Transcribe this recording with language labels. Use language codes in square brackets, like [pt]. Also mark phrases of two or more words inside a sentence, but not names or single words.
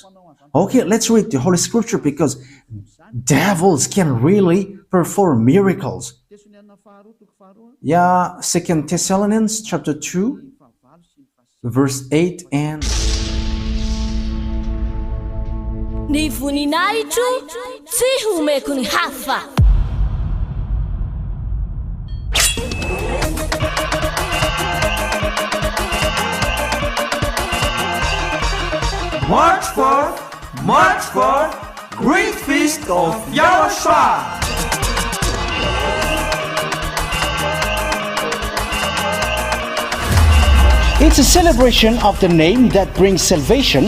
[en] Okay, let's read the Holy Scripture, because devils can really perform miracles. Yeah, 2 Thessalonians chapter 2, verse 8 and... Ni vuninaitu tsihume kuni hafa. March 4th, Great Feast of YAHOSHUAH. It's a celebration of the name that brings salvation,